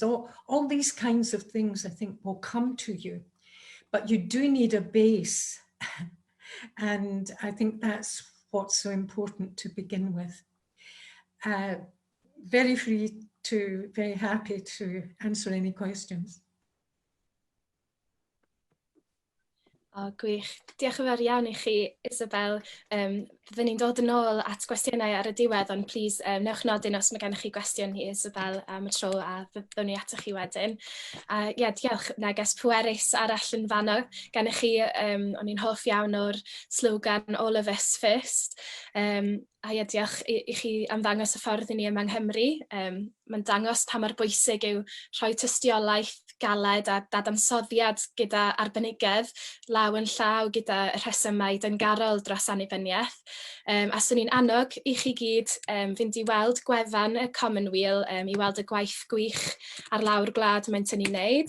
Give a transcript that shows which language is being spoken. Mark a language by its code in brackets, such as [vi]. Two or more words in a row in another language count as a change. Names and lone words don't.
[en] All these kinds of things, I think, will come to you. But you do need a base. And I think that's what's so important to begin with. Very happy to answer any questions. [cy] Gwych. Diolch yn fawr iawn i chi, Isabel. Byddwn ni'n dod yn ôl at gwestiynau ar y diwedd, ond plis newch nodyn os mae gennych chi gwestiwn i Isabel am y tro, a byddwn ni atoch chi wedyn. Diolch. Neges pwerus arall yn fanno. Gennych chi, o'n i'n hoff iawn o'r slogan [en] All of us first. [cy] Diolch i chi am ddangos y ffordd i ni yma yng Nghymru. Mae'n dangos pa mor bwysig yw rhoi tystiolaeth galed a dadansoddiad gyda arbenigedd law yn llaw gyda y rhesymau dyngarol dros annibyniaeth. A swn i'n annog i chi gyd fynd i weld gwefan y Commonweal, i weld y gwaith gwych ar lawr gwlad Mae'n tynnu wneud.